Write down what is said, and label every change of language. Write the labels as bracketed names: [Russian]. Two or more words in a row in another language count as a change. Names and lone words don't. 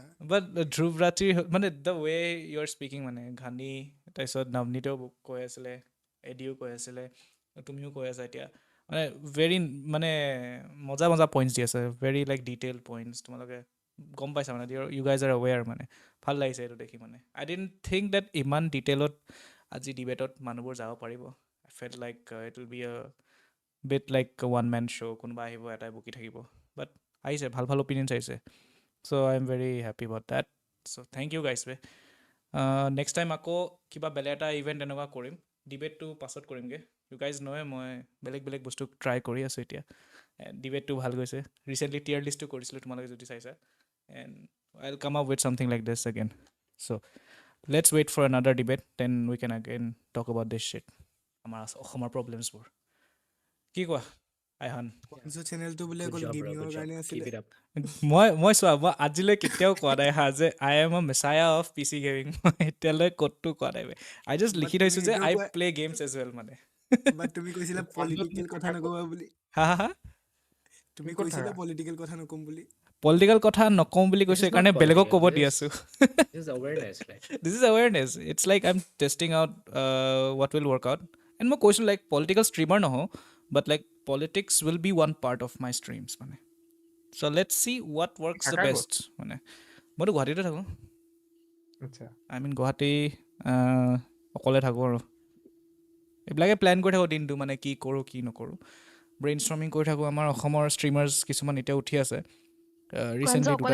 [Assamese] বাট ধ্ৰুৱ ৰাঠিৰ মানে [English] the way you are speaking [Assamese] মানে ঘানি, তাৰপিছত নৱনীতেও কৈ আছিলে, এডিও কৈ আছিলে, তুমিও কৈ আছা এতিয়া, মানে ভেৰি মানে মজা মজা পইণ্টছ দি আছে, [English] very like detail points. [Assamese] তোমালোকে গম পাইছা মানে, [English] you guys are aware [Assamese] মানে। ভাল লাগিছে এইটো দেখি মানে। [English] I didn't think that [Assamese] ইমান ডিটেইলত আজি ডিবেটত মানুহবোৰ যাব পাৰিব। [English] I felt like it will be bit like one man show', কোনোবা আহিব এটাই বকি থাকিব। [Assamese] বাট আহিছে, ভাল ভাল অপিনিয়নছ আহিছে। [English] so I am very happy about that. চ' থেংক ইউ গাইজ ৱে। next time [Assamese] আকৌ কিবা বেলেগ এটা ইভেণ্ট এনেকুৱা কৰিম, ডিবেটটো পাছত কৰিমগৈ। [English] you guys [Assamese] নহয় মই বেলেগ বেলেগ বস্তু ট্ৰাই কৰি আছোঁ এতিয়া। ডিবেটটো ভাল গৈছে। ৰিচেণ্টলি টিয়াৰ লিষ্টটো কৰিছিলোঁ, তোমালোকে যদি চাইছা। [English] এণ্ড I'll come up with something like this again. So let's wait for another debate, then we can again talk about this shit. [Assamese] আমাৰ প্ৰব্লেমছবোৰ কি কোৱা আইহান? চেনেলটো বোলে [English] গুড [Assamese] অকল [English] জব ব্ৰ, [Assamese] গেমিঙৰ [English] গুড জব, [Assamese] কাৰণে [English] কিপ [Assamese] আছিলে। [English] ইট আপ। [Assamese] মই চোৱা, মই আজিলৈ কেতিয়াও কোৱা নাই হা যে [English] I am a messiah of PC gaming. [Assamese] মই এতিয়ালৈ ক'তো কোৱা নাই। [English] I just বাট [Assamese] লিখি তুমি থৈছোঁ যে এইটোও [English] আই [Assamese] কোৱা, [English] প্লে গেমছ এজ ৱেল মানে। [Assamese] বাট তুমি কৈছিলা কোৱানজো পলিটিকেল তুমি কথা নকবা বুলি। হা হা হা তুমি ক'ত কৈছিলা থাকা? পলিটিকেল কথা নকম বুলি। পলিটিকেল কথা নকওঁ বুলি [English] This [Assamese] কৈছোঁ, [English] is not [Assamese] সেইকাৰণে বেলেগক [English] political. ক'ব দি আছোঁ। This is awareness, right? This is awareness. It's like I'm testing out what will work out. And [Assamese] মই কৈছোঁ [English] like political streamer [Assamese] নহওঁ, [English] but like politics will be one part of my streams মানে. So let's see what works the [Assamese] থাকা ক'ত? [English] best মানে। [Assamese] মইতো গুৱাহাটীতে থাকোঁ। আচ্ছা, [English] I mean [Assamese] গুৱাহাটী অকলে থাকোঁ আৰু এইবিলাকে প্লেন কৰি থাকোঁ দিনটো মানে, কি কৰোঁ কি নকৰোঁ। [English] brain storming [Assamese] কৰি থাকোঁ। আমাৰ অসমৰ ষ্ট্ৰীমাৰ্ছ কিছুমান এতিয়া উঠি আছে। কোৱানজো ৰিচেণ্টলি অকলে